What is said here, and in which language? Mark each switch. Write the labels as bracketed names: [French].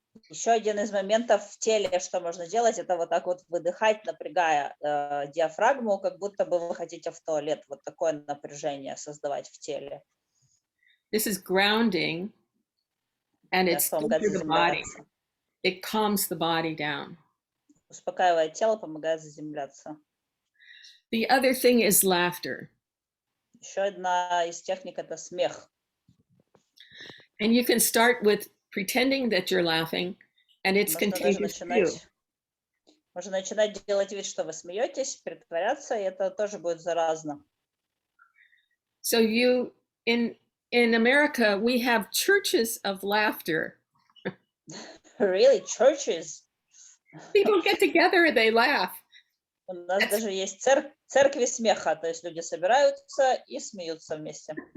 [Russian] Еще один из моментов в теле, что можно делать, это вот так вот выдыхать, напрягая диафрагму, как будто бы вы хотите в туалет. Вот такое напряжение создавать в теле. [English] This is grounding, and it's good for the body. It calms the body down. [Russian] Успокаивает тело, помогает заземляться. [English] The other thing is laughter. [Russian] Еще одна из техник — это смех. [English] And you can start with pretending that you're laughing, and it's contagious too. [Russian] Можно начинать делать вид, что вы смеетесь, притворяться, и это тоже будет заразно. [English] So you, in America, we have churches of laughter. Really? Churches? People get together and they laugh. [Russian] У нас даже есть церкви смеха, то есть люди собираются и смеются вместе.